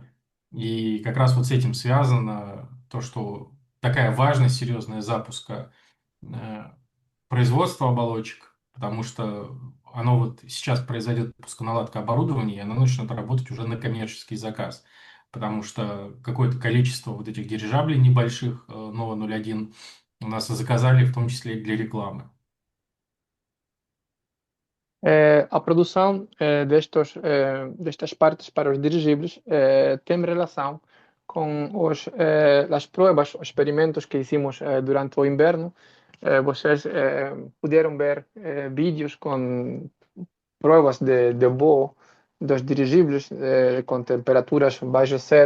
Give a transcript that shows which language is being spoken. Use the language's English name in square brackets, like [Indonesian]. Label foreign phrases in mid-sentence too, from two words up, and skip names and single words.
[Russian] И как раз вот с этим связано то, что такая важность серьезная запуска э, производства оболочек, потому что оно вот сейчас произойдет пусконаладка оборудования, и оно начнет работать уже на коммерческий заказ, потому что какое-то количество вот этих дирижаблей небольших Nova 01 у нас заказали, в том числе и для рекламы. [Portuguese] A produção destas partes para os dirigíveis tem relação com as provas, os experimentos que hicimos durante o inverno. Vocês puderam ver vídeos com provas de voo dos dirigíveis com temperaturas baixo zero.